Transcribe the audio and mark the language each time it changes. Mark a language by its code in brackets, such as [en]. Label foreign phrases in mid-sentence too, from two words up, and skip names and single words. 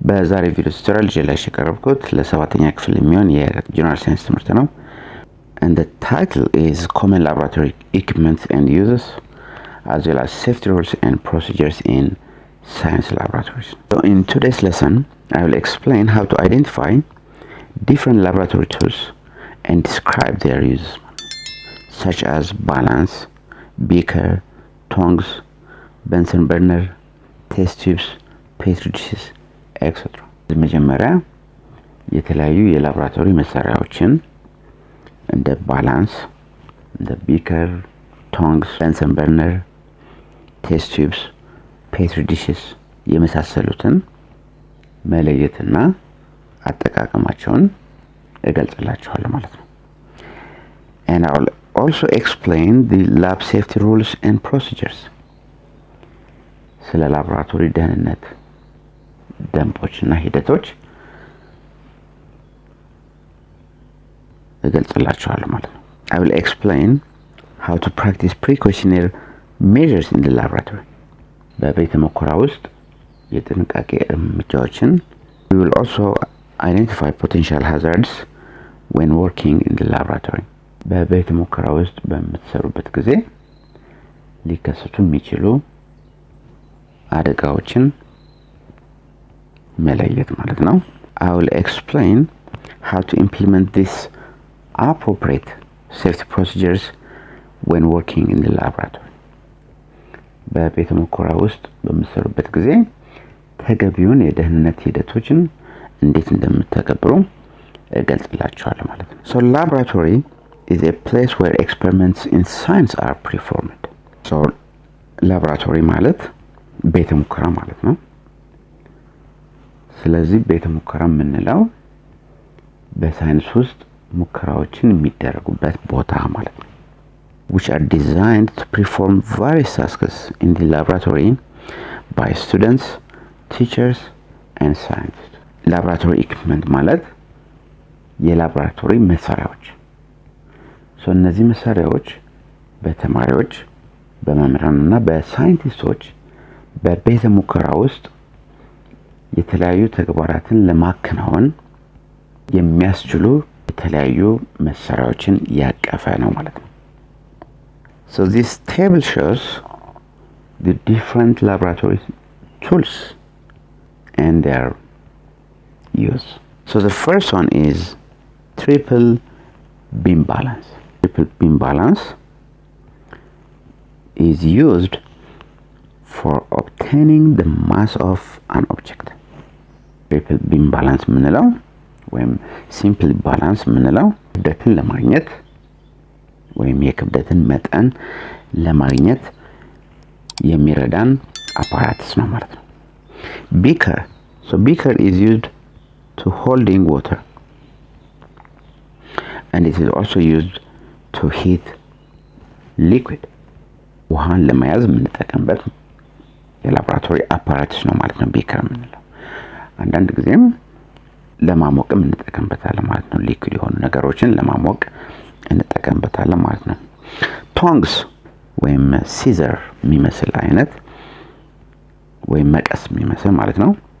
[am] በዛሬ ቪዲዮ ቱቶሪያል ይዤላችሁ የቀረብኩት ለሰባተኛ ክፍል የሚሆን የጀነራል ሳይንስ ትምህርት ነው። [en] And the title is Common Laboratory Equipment and Uses, as well as Safety Rules and Procedures in Science Laboratories. So in today's lesson, I will explain how to identify different laboratory tools and describe their uses, such as balance, beaker, tongs, Bunsen burner, test tubes, petri dishes, etc. [am] መጀመሪያ የተለያዩ የላብራቶሪ መሳሪያዎችን እንደ ባላንስ፣ እንደ ቢከር፣ ቶንግስ፣ በንሰን በርነር፣ ቴስት ቲዩብስ፣ ፔትሪ ዲሽስ የመሳሰሉትን መለየትና አጠቃቀማቸውን እገልጽላችኋለሁ ማለት ነው። [en] And I will also explain the lab safety rules and procedures. [am] ስለ ላቦራቶሪ ደህንነት ደንቦች እና ሂደቶች እገልጽላችኋለሁ ማለት ነው። [en] I will explain how to practice precautionary measures in the laboratory. [am] በቤተ ሙከራ ውስጥ የጥንቃቄ እርምጃዎችን [en] We will also identify potential hazards when working in the laboratory. [am] በቤተ ሙከራ ውስጥ በምትሰሩበት ጊዜ ሊከሰቱ የሚችሉ አደጋዎችን መለየት ማለት ነው። [en] I will explain how to implement these appropriate safety procedures when working in the laboratory. [am] በቤተ ሙከራ ውስጥ በምትሰሩበት ጊዜ ተገቢውን የደህንነት ሂደቶችን እንዴት እንደምትተገብሩ እገልጽላችኋለሁ ማለት ነው። [en] So laboratory is a place where experiments in science are performed. So laboratory [am] ማለት ቤተ ሙከራ ማለት ነው። ስለዚህ ቤተ ሙከራ የምንለው በሳይንስ ውስጥ ሙከራዎችን የሚደረጉበት ቦታ ማለት ነው። [en] which are designed to perform various tasks in the laboratory by students, teachers and scientists. laboratory equipment [am] ማለት የላቦራቶሪ መሳሪያዎች እነዚህ መሳሪያዎች በተማሪዎች በመምህራንና በሳይንቲስቶች በቤተ ሙከራ ውስጥ የተለያዩ ተግባራትን ለማከናወን የሚያስችሉ የተለያዩ መሳሪያዎችን ያቀፈ ነው ማለት ነው። [en] So this table shows the different laboratory tools and their use. So the first one is triple beam balance. Triple beam balance is used for obtaining the mass of an object. Triple beam balance [am] ምንለው ወይም [en] simple balance [am] ምንለው ክብደትን ለማግኘት ወይም የክብደትን መጠን ለማግኘት የሚረዳን apparatus ነው ማለት ነው። Beaker. [en] So beaker is used to holding water. And it is also used to heat liquid. [am] ውሃን ለመያዝ የምንጠቀምበት የላቦራቶሪ apparatus ነው ማለት ነው beaker ምንለው። አንዳንድ ጊዜም ለማሞቅም እንጠቀምበታለን ማለት ነው። ሊኩዊድ የሆኑ ነገሮችን ለማሞቅ እንጠቀምበታለን ማለት ነው። tongs ወይም ሲዘር የሚመስል አይነት ወይም መቀስ የሚመስል ማለት ነው።